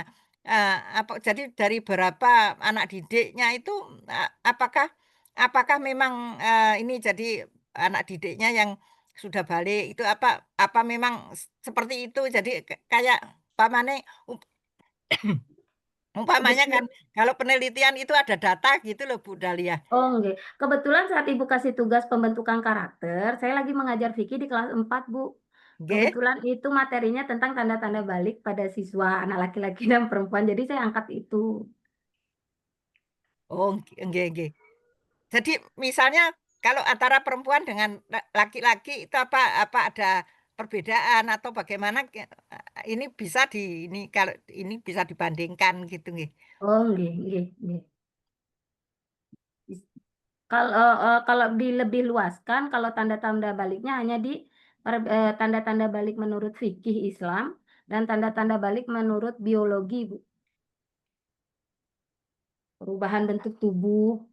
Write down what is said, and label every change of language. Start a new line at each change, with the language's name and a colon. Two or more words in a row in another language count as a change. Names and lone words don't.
Indonesian: Jadi dari berapa anak didiknya itu apakah memang ini jadi anak didiknya yang sudah balik itu apa memang seperti itu, jadi kayak umpamanya kan kalau penelitian itu ada data gitu loh Bu Dahlia. Oh, enggak. Kebetulan saat Ibu kasih tugas pembentukan karakter, saya lagi mengajar fikih di kelas 4, Bu. Nggih. Kebetulan itu materinya tentang tanda-tanda balik pada siswa anak laki-laki dan perempuan. Jadi saya angkat itu. Oh, nggih, nggih. Jadi misalnya kalau antara perempuan dengan laki-laki itu apa ada perbedaan atau bagaimana ini bisa ini kalau ini bisa dibandingkan gitu nggih. Oh, nggih, nggih, nggih. Kalau lebih luaskan, kalau tanda-tanda baliknya hanya di tanda-tanda balik menurut fikih Islam dan tanda-tanda balik menurut biologi, Bu. Perubahan bentuk tubuh.